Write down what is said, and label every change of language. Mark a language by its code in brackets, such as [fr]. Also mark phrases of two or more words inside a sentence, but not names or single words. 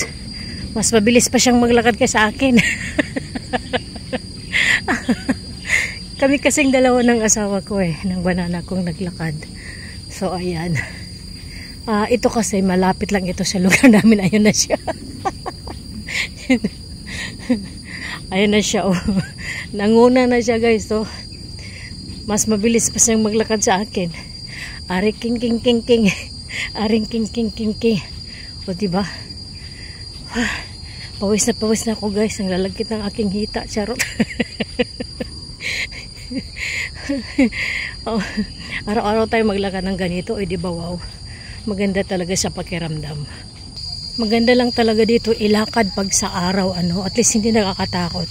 [tl] Mas mabilis pa siyang maglakad ka sa akin. Kami kasing dalawa ng asawa ko ng banana kong naglakad. So ayan. Ito kasi malapit lang ito sa lugar namin. Ayun na siya. Ayun na siya, oh. Nanguna na siya guys, oh. Mas mabilis pa siyang maglakad sa akin. Ari king king king king. Aring king king king king. O diba? Pawis na ako guys. Ang lalagkit ng aking hita, charot. Araw-araw tayo maglakad ng ganito, diba, wow, maganda talaga sa pakiramdam. Maganda lang talaga dito ilakad pag sa araw, at least hindi nakakatakot.